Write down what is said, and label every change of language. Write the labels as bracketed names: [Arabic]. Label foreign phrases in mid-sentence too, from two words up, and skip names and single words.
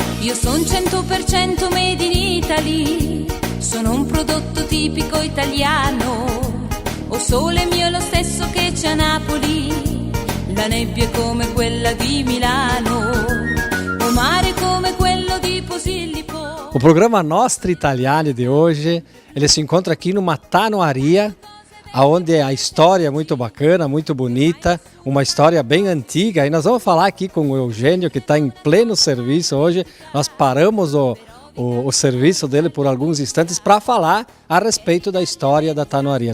[Italian] Io sono 100% [English] made in Italy, [Italian] sono un prodotto tipico italiano. O sole mio è lo stesso che c'è a Napoli, la nebbia è come quella di Milano, o mare come quello di Posillipo. [Portuguese] O programa Nostra Italiani de hoje, ele se encontra aqui numa tanoaria, onde a história é muito bacana, muito bonita, uma história bem antiga. E nós vamos falar aqui com o Eugênio, que está em pleno serviço hoje. Nós paramos o serviço dele por alguns instantes para falar a respeito da história da tanoaria.